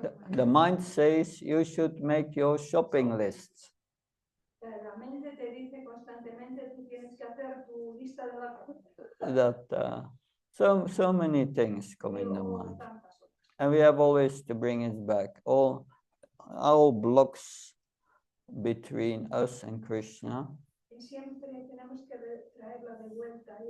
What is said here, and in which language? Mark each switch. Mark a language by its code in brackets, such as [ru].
[en] The mind says you should make your shopping list. [es] La mente te dice constantemente tú tienes que hacer tu lista de la compra. [en] That so many things come in the mind, and we have always to bring it back. All blocks between us and Krishna. [es] Siempre tenemos que traerla de vuelta.